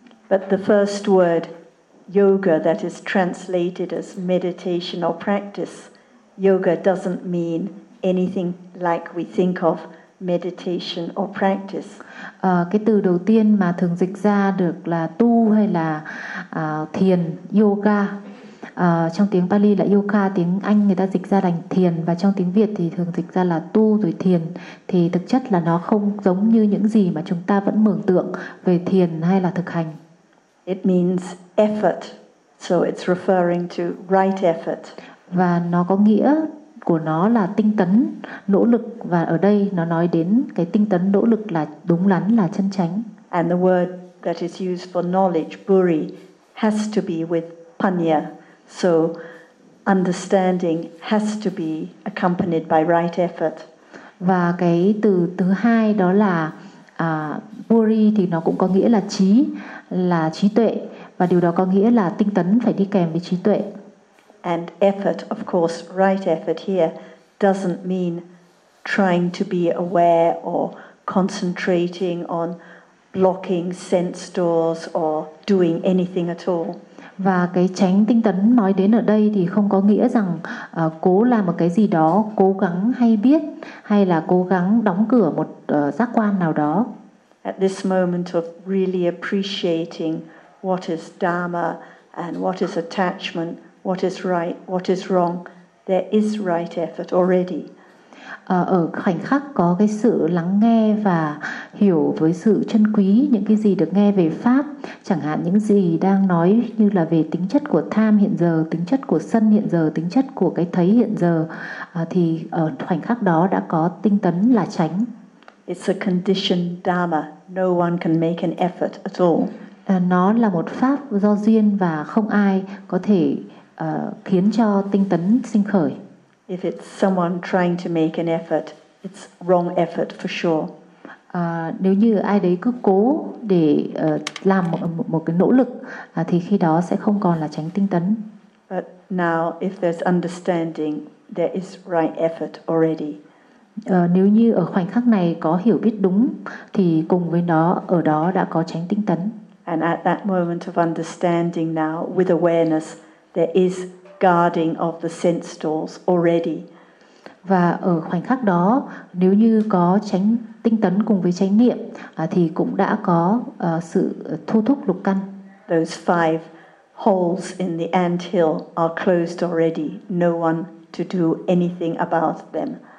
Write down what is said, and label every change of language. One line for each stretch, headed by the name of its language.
English: But the first word yoga that is translated as meditation or practice, yoga doesn't mean anything like we think of meditation or practice.
Vietnamese: Cái từ đầu tiên mà thường dịch ra được là tu hay là thiền, yoga. Trong tiếng Pali là yoga, tiếng Anh người ta dịch ra thành thiền, và trong tiếng Việt thì thường dịch ra là tu rồi thiền, thì thực chất là nó không giống như những gì mà chúng ta vẫn mường tượng về thiền hay là thực hành.
English: It means effort, so it's referring to right effort.
Vietnamese: Và nó có nghĩa của nó là tinh tấn, nỗ lực, và ở đây nó nói đến cái tinh tấn, nỗ lực là đúng đắn, là chân chánh.
English: And the word that is used for knowledge, buri, has to be with panya. So understanding has to be accompanied by right effort.
Vietnamese: Và cái từ thứ hai đó là buri thì nó cũng có nghĩa là trí, là trí tuệ, và điều đó có nghĩa là tinh tấn phải đi kèm với trí tuệ.
English: And effort, of course, right effort here doesn't mean trying to be aware or concentrating on blocking sense doors or doing anything at all.
Vietnamese: Và cái chánh tinh tấn nói đến ở đây thì không có nghĩa rằng cố làm một cái gì đó, cố gắng hay biết, hay là cố gắng đóng cửa một giác quan nào đó.
English: At this moment of really appreciating what is dharma and what is attachment, what is right, what is wrong, there is right effort already.
Vietnamese: ở khoảnh khắc có cái sự lắng nghe và hiểu với sự trân quý những cái gì được nghe về pháp, chẳng hạn những gì đang nói như là về tính chất của tham hiện giờ, tính chất của sân hiện giờ, tính chất của cái thấy hiện giờ, thì ở khoảnh khắc đó đã có tinh tấn là chánh.
English: It's a conditioned dharma. No one can make an effort at all.
Vietnamese: Nó là một pháp do duyên và không ai có thể khiến cho tinh tấn sinh khởi.
English: If it's someone trying to make an effort, it's wrong effort for sure.
Vietnamese: Nếu như ai đấy cứ cố để làm một cái nỗ lực, thì khi đó sẽ không còn là chánh tinh tấn.
English: But now, if there's understanding, there is right effort already.
Vietnamese: Nếu như ở khoảnh khắc này có hiểu biết đúng, thì cùng với nó ở đó đã có chánh tinh tấn.
English: And at that moment of understanding now, with awareness, there is guarding of the sense doors already.
Vietnamese: Và ở khoảnh khắc đó, nếu như có chánh tinh tấn cùng với chánh niệm, thì cũng đã có sự thu thúc lục căn.
English: Those five holes in the anthill are closed already. No one to do anything about them.